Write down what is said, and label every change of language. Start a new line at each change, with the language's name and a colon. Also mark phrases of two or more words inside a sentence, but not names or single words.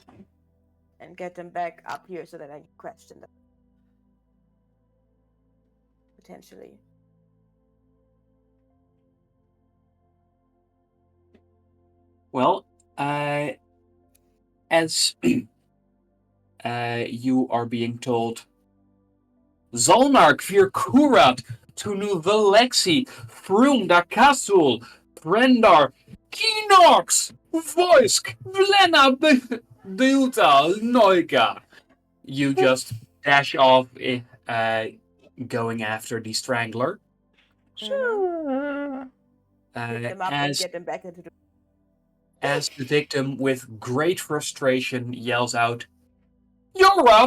English: And get them back up here so that I can question them. Potentially. Well, as you are being told, Zolnar Kvirkurat, Tunu Velexi, Frumda Kasul, Prendar, Kinox, Voisk, Vlena Duta, Noiga. You just dash off, going after the Strangler. Sure. Pick them up and get them back into the. As the victim, with great frustration, yells out, "You're what?